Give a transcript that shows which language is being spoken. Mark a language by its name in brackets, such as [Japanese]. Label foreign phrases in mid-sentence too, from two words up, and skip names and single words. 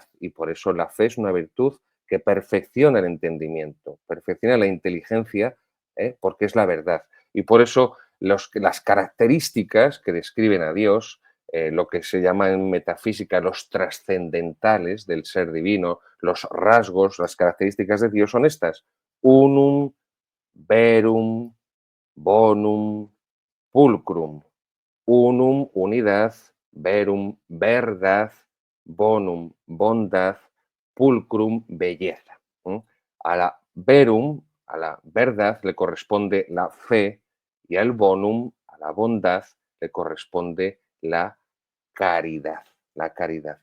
[Spanish] Y por eso la fe es una virtud que perfecciona el entendimiento, perfecciona la inteligencia, porque es la verdad. Y por eso las características que describen a Dios, lo que se llama en metafísica los trascendentales del ser divino, los rasgos, las características de Dios son estas: [Latin] unum, verum, bonum, pulcrum. Unum, unidad, verum, [Spanish] verdad, bonum, bondad, pulcrum, belleza. A la verum, a la verdad, le corresponde la fe y al bonum, a la bondad, le corresponde la caridad, la caridad.